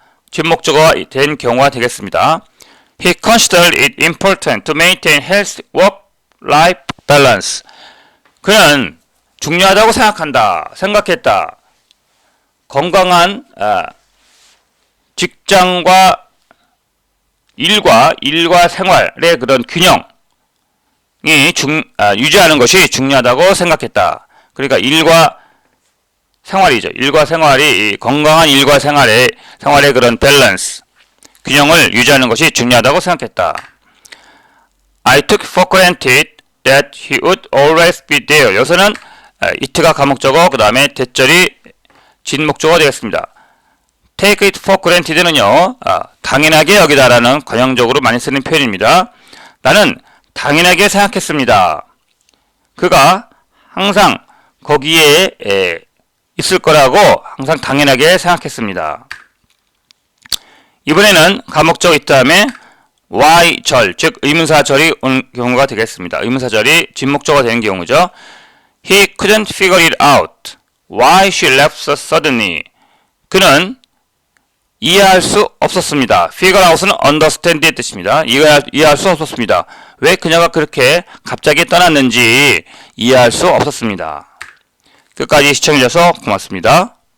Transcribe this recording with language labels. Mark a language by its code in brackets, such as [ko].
[ko] 진목적어가 된 경우가 되겠습니다. [en] He considered it important to maintain health work-life balance. [ko] 그는 중요하다고 생각했다. 건강한 직장과 일과 생활의 그런 균형이 유지하는 것이 중요하다고 생각했다. 그러니까 일과 생활이죠. 일과 생활이 건강한 일과 생활의 그런 밸런스, 균형을 유지하는 것이 중요하다고 생각했다. [en] I took for granted that he would always be there. [ko] 여기서는 it가 가목적어, 그 다음에 대절이 진목적어가 되겠습니다. [en] take it for granted [ko] 는요, 당연하게 여기다라는 관용적으로 많이 쓰는 표현입니다. 나는 당연하게 생각했습니다. 그가 항상 거기에 있을 거라고 항상 당연하게 생각했습니다. 이번에는 가목적 있다음에 Y절, 즉 의문사절이 온 경우가 되겠습니다. 의문사절이 진목적어가 되는 경우죠. [en] He couldn't figure it out. Why she left so suddenly. [ko] 그는 이해할 수 없었습니다. [en] figure out [ko] 은 understand의 뜻입니다. 이해할 수 없었습니다. 왜 그녀가 그렇게 갑자기 떠났는지 이해할 수 없었습니다. 끝까지 시청해주셔서 고맙습니다.